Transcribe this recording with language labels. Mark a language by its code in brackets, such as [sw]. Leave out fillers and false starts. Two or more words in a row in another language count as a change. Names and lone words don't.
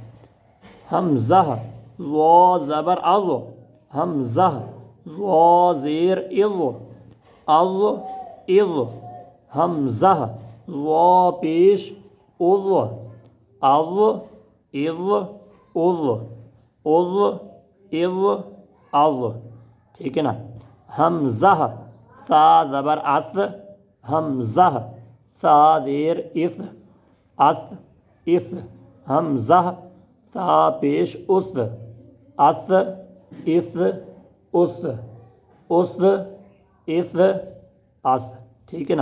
[ur] حمزہ وا زبر از، حمزہ وا زیر از، از از، حمزہ وا پیش از، از از از، از از از، ٹھیک ہے نا۔ حمزہ سا زبر اس، حمزہ سا زیر اس، اس اس، حمزہ سا پیش اس، اس اس اس، اس اس اس، ٹھیک ہے نا۔